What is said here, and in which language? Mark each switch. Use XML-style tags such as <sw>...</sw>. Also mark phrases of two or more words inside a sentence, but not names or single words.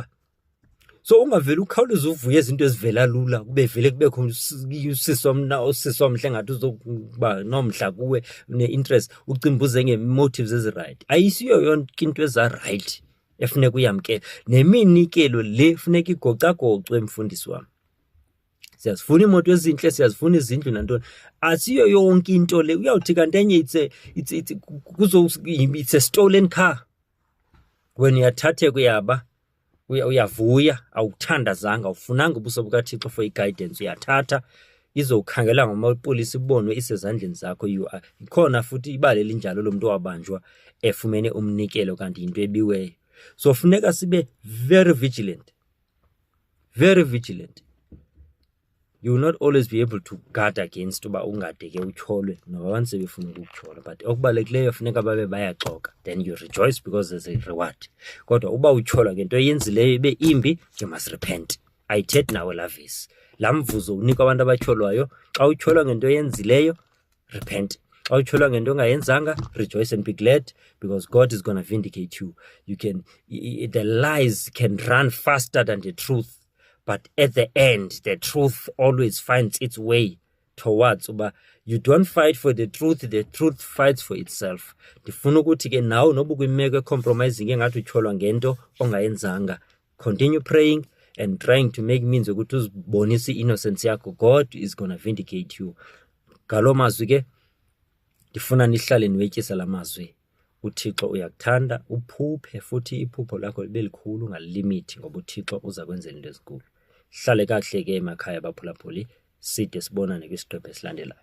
<xh>So ungaveli ukhawuleze uvuye izinto ezivela lula kube vele kubekho usisi omhle ngathi uzokuba nomhla kuwe ne-interest ucimbuze nge-motives ezi-right. Ayisiyo yonke into eza-right efuneka uyamkela. Neminikelo le funeka igocagocwe mfundisi wami. Siyazifuna imoto ezinhle, siyazifuna izindlu nantoni. Asiyo yonke into le uyawuthi kanti enye</xh> <en>it's a stolen car.</en> <xh>When uyathathe kuyaba uyavuya, awuthandazanga, awufunanga ubuso bukaThixo for i-guidance, uyathatha izokhangela ngamapolisi ibonwe isezandleni zakho. Ikhona futhi ibale linjalo lo muntu wabanjwa efumene umnikelo kanti into ebiweyo.</xh> <en>So</en> <xh>funeka sibe</xh> <en>very vigilant, very vigilant. You will not always be able to guard against</en> <xh>uba ungadeke utyholwe noba abantu sebefuna ukukutyhola, but okubalulekileyo funeka babe bayaxoka,</xh> <en>then you rejoice because there's a reward.</en> <xh>Kodwa uba utyholwa ngento eyenzileyo ibe imbi,</xh> <en>you must repent.</en> <xh>Ayithethi nawe lavisi. Laa mvuzo unikwa abantu abatyholwayo. Xa utyholwa ngento eyenzileyo, repent. Xa utyholwa ngento ongayenzanga,</xh> <en>rejoice and be glad because God is going to vindicate you. The lies can run faster than the truth. But at the end, the truth always finds its way towards. Uba you don't fight for the truth fights for itself.</en> <xh>Ndifuna ukuthi ke nawe noba kwimeko ecompromising engathi utyholwa ngento ongayenzanga,</xh> <en>continue praying and trying to make means</en> <xh>ukuthi uzibonise i-innocence yakho.</xh> <en>God is going to vindicate you.</en> <xh>Ngalo mazwi ke ndifuna nihlale niwetyisa la mazwi. uThixo uyakuthanda, uphuphe futhi iphupho lakho libe likhulu ungalimithi ngoba uThixo uza kwenzela into ezinkulu. Hlale kahle ke emakhaya baphulaphuli, side sibonane kwisiqephu esilandelayo.</xh>